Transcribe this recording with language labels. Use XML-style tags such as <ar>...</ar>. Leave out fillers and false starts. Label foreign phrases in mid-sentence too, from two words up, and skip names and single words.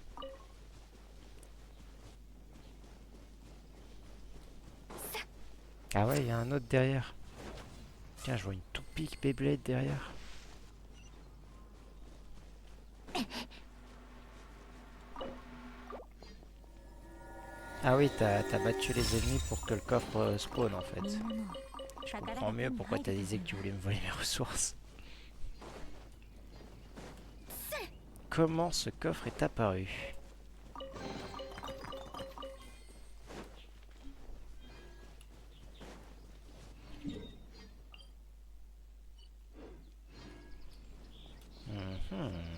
<fr>Ah ouais, il y a un autre derrière. Tiens, je vois une toupie Beyblade derrière. Ah oui, t'as battu les ennemis pour que le coffre spawn en fait.</fr> <ja>みんなの</ja> <fr>Je</fr> <ja>宝</ja> <fr>comprends</fr> <ja>が手</ja> <fr>mieux</fr> <ja>に</ja> <fr>pourquoi</fr> <ja>入っ</ja> <fr>t'as</fr> <ja>て</ja> <fr>disé</fr> <ja>た</ja> <fr>que</fr> <ja>ん</ja> <fr>tu</fr> <ja>だ</ja> <fr>voulais me voler mes ressources. Comment ce coffre est apparu? Mhm.</fr>